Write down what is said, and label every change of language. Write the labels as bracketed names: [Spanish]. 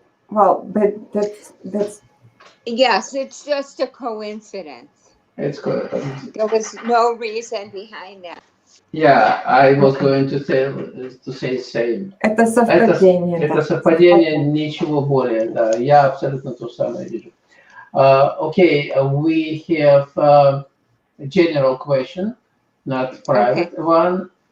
[English] Well, but that's. Yes, it's just a coincidence. It's good. There was no reason behind that. Yeah, I was going to say same. [Russian] Это совпадение. Это совпадение, ничего более. Да, я абсолютно то же самое вижу. [English] Okay, we have a general question, not private one.